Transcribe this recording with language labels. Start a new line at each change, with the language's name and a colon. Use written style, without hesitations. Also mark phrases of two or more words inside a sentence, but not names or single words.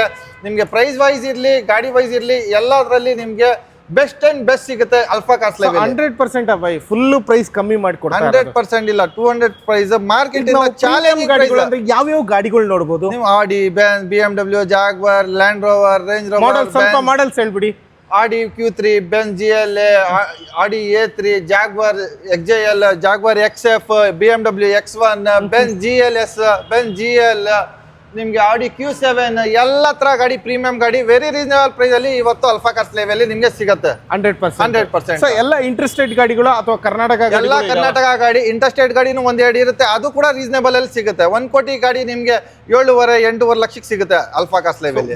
Kannada: ನಿಮಗೆ
English: price wise
Kannada: ಇರಲಿ, ಗಾಡಿ ವೈಸ್ ಇರಲಿ, ಎಲ್ಲದರಲ್ಲಿ ನಿಮಗೆ
English: best and best
Kannada: ಸಿಗುತ್ತೆ ಅಲ್ಫಾ ಕಾರ್ಸ್ ಲೈವ್. 100% ಬೈ,
English: full price
Kannada: ಕಮ್ಮಿ ಮಾಡಿಕೊಡ್ತಾರೆ. 100% ಇಲ್ಲ, 200 ಪ್ರೈಸ್.
English: market challenging
Kannada: ಗಾಡಿಗಳು ಅಂದ್ರೆ ಯಾವ್ಯಾವ ಗಾಡಿಗಳು ನೋಡಬಹುದು ನೀವು? Audi, Benz, BMW, Jaguar, Land Rover, Range Rover. ಮಾಡೆಲ್ ಸ್ವಲ್ಪ ಮಾಡೆಲ್ಸ್ ಹೇಳ್ಬಿಡಿ. Audi Q3, Benz GLA, Audi A3, Jaguar XJL, Jaguar XF, BMW X1, Benz GLS, Benz GL, ನಿಮಗೆ Audi Q7, ಎಲ್ಲ ತರ ಗಾಡಿ ಪ್ರೀಮಿಯಂ ಗಾಡಿ
English: very reasonable price
Kannada: ಅಲ್ಲಿ ಇವತ್ತು ಅಲ್ಫಾ ಕಾರ್ಸ್ ಲೈವ್ ಅಲ್ಲಿ ನಿಮಗೆ ಸಿಗುತ್ತೆ. 100%. ಸೊ ಎಲ್ಲ ಇಂಟರ್ಸ್ಟೇಟ್ ಗಾಡಿಗಳು ಅಥವಾ ಕರ್ನಾಟಕ ಎಲ್ಲ ಕರ್ನಾಟಕ ಗಾಡಿ, ಇಂಟರ್ಸ್ಟೇಟ್ ಗಾಡಿನೂ ಒಂದೆರಡು ಇರುತ್ತೆ, ಅದು ಕೂಡ ರೀಸನೇಬಲ್ ಅಲ್ಲಿ ಸಿಗುತ್ತೆ. 1 ಕೋಟಿ ಗಾಡಿ ನಿಮಗೆ 7.5-8.5 ಲಕ್ಷಕ್ಕೆ ಸಿಗುತ್ತೆ ಅಲ್ಫಾ ಕಾರ್ಸ್ ಲೈವ್ ಅಲ್ಲಿ.